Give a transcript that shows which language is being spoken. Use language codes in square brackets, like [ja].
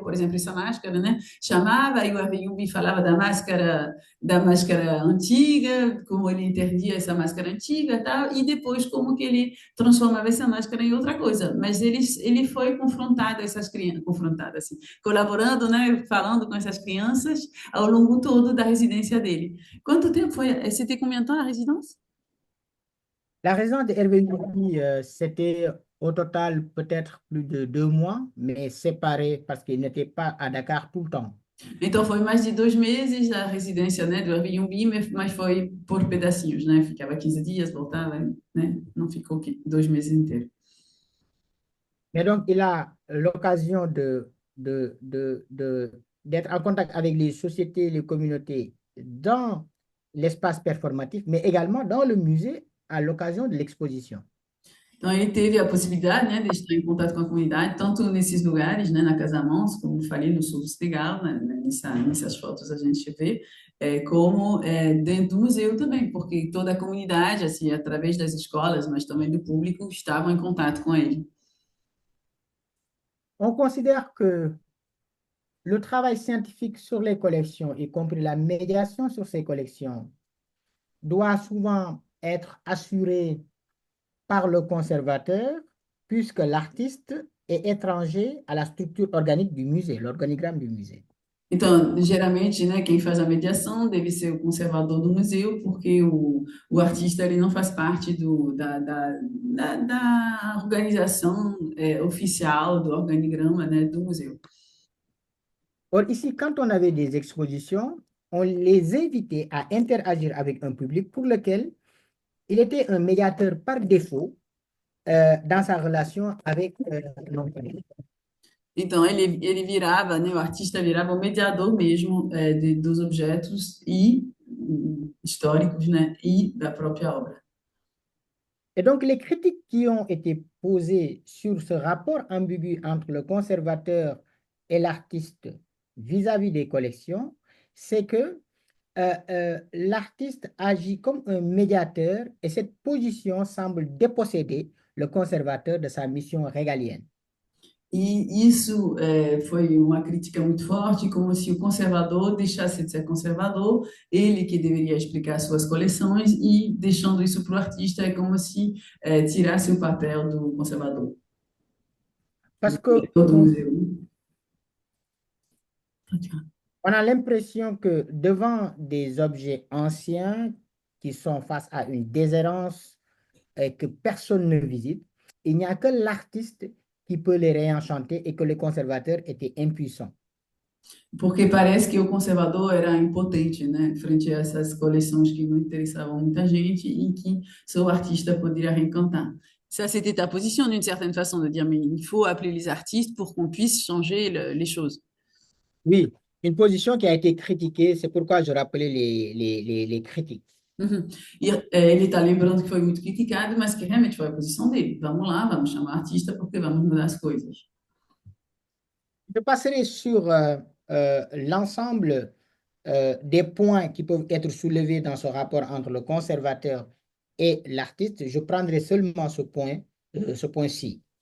[pt] Por exemplo, essa máscara, né? Chamava, e o Airbnb falava da máscara antiga, como ele entendia essa máscara antiga, tal, e depois como que ele transformava essa máscara em outra coisa. Mas ele foi confrontado essas crianças, confrontado assim, colaborando, né, falando com essas crianças ao longo todo da residência dele. Quanto tempo foi? [fr] C'était combien de temps la résidence? La résidence d'Hervé Youmi, c'était au total peut-être plus de 2 mois, mais séparés parce qu'il n'était pas à Dakar tout le temps. [pt] Então foi mais de 2 meses a residência, né, do Airbnb, mas foi por pedacinhos, né? Ficava 15 dias, voltava, né? Não ficou 2 meses inteiros. [fr] Mais donc, il a l'occasion d'être en contact avec les sociétés, les communautés dans l'espace performatif, mais également dans le musée à l'occasion de l'exposition. [pt] Então, ele teve a possibilidade, né, de estar em contato com a comunidade, tanto nesses lugares, né, na Casa Mons, como eu falei, no sul do Senegal, nessas fotos a gente vê, como dentro do museu também, porque toda a comunidade, assim, através das escolas, mas também do público, estavam em contato com ele. [fr] On considère que le travail scientifique sur les collections, y compris la médiation sur ces collections, doit souvent être assuré par le conservateur, puisque l'artiste est étranger à la structure organique du musée, l'organigramme du musée. [pt] Então, geralmente, né, quem faz a mediação deve ser o conservador do museu, porque o artista ele não faz parte da organização oficial, do organigrama, né, do museu. [fr] Or, ici, quand on avait des expositions, on les invitait à interagir avec un public pour lequel il était un médiateur par défaut dans sa relation avec l'employé. [pt] Então, ele virava, né, o artista virava o mediador mesmo dos objetos e históricos, né, e da própria obra. [fr] Et donc, les critiques qui ont été posées sur ce rapport ambigu entre le conservateur et l'artiste vis-à-vis des collections, c'est que l'artiste agit comme un médiateur et cette position semble déposséder le conservateur de sa mission régalienne. [pt] E isso foi uma crítica muito forte, como se o conservador deixasse de ser conservador, ele que deveria explicar suas coleções, e deixando isso para o artista é como se tirasse o papel do conservador, [fr] Parce que [pt] do museu. [fr] on a l'impression que devant des objets anciens qui sont face à une déshérence et que personne ne visite, il n'y a que l'artiste qui peut les réenchanter et que le conservateur était impuissant. [pt] Porque parece que o conservador era impotente, né, frente a essas coleções que não interessavam muita gente e que só o artista poderia reencantar. [fr] Ça, c'était ta position d'une certaine façon de dire, mais il faut appeler les artistes pour qu'on puisse changer les choses. Oui, une position qui a été critiquée, c'est pourquoi je rappelais les critiques. Uhum. [pt] E ele está lembrando que foi muito criticado, mas que realmente foi a posição dele. Vamos lá, vamos chamar artista porque vamos mudar as coisas. [fr] Je passerai sur l'ensemble des points qui peuvent être soulevés dans ce rapport entre le conservateur et l'artiste. Je prendrai seulement ce point-ci.